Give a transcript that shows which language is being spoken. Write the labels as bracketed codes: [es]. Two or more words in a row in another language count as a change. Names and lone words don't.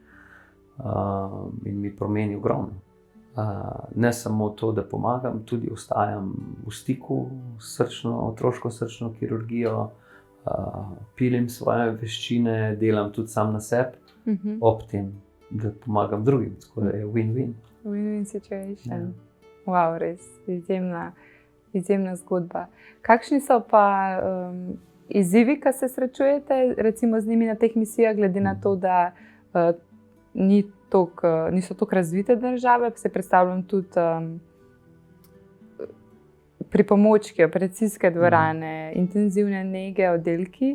[sl] In mi pomeni ogromno. Ne samo to, da pomagam, tudi ostajam v stiku s otroško srčno kirurgijo, pilim svoje veščine, delam tudi sam na sebi, ob tem, da pomagam drugim. Tako da je win-win. [en] Win-win situation. [sl] Wow, res izjemna zgodba. Kakšni so pa izzivi, ki se srečujete recimo z njimi na teh misijah, glede na to, da niso tako razvite države, pa se predstavljam tudi pripomočki, operacijske dvorane, intenzivne nege, oddelki.